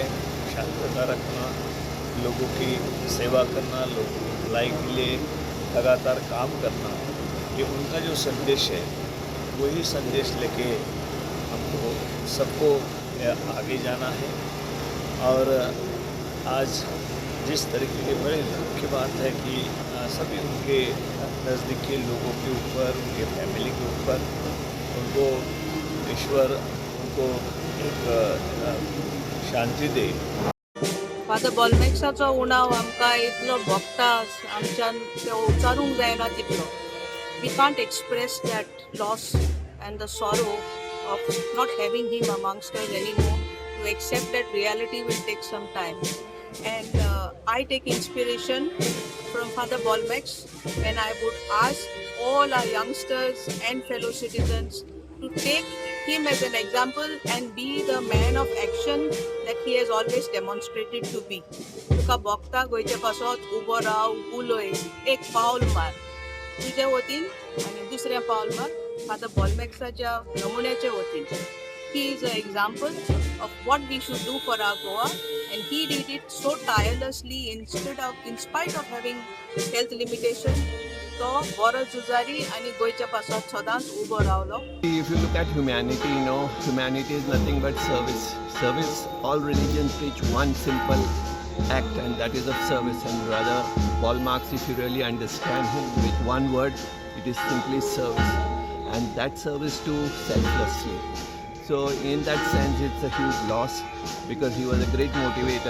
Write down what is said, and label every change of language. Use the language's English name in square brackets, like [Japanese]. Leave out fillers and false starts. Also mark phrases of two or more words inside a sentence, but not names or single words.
[Hindi] शांतता रखना, लोगों की सेवा करना, लोगों की भलाई के लिए लगातार काम करना, ये उनका जो संदेश है वही संदेश लेके हमको सबको आगे जाना है. और आज जिस तरीके की बड़े दुख की बात है कि सभी उनके नज़दीकी लोगों के ऊपर, उनके फैमिली के ऊपर, उनको ईश्वर उनको एक शांती दे. [Konkani] फादर बॉलमॅक्साचो उणाव आमकां इतलो भोगता आमच्यान तो उचारूंक जायना तितलो. [English] we can't express that loss and the sorrow of not having him amongst us anymore. To accept that reality will take some time. And I take inspiration from Father Bolmex, and I would ask all our youngsters and fellow citizens to take him as an example and be the man of action that he has always demonstrated to be. [Konkani] तुका बघता गोंयच्या पासत उबो राव उलय एक पावल मार तुजे वतीन आनी दुसरें पावल मार फादर बॉलमॅक्साच्या नमुन्याचे वतीन. [English] He is an example of what we should do for our Goa, and he did it so tirelessly in spite of having health limitation. [Konkani] तो बरो झुजारी आनी गोंयच्या पासत सदांच उबो रावलो. [English] If you look at humanity, humanity is nothing but service. Service, all religions preach one simple act, and that is of service. And brother Paul Marx, if you really understand him with one word, it is simply service. And that service too selflessly. So in that sense, it's a huge loss because he was a great motivator.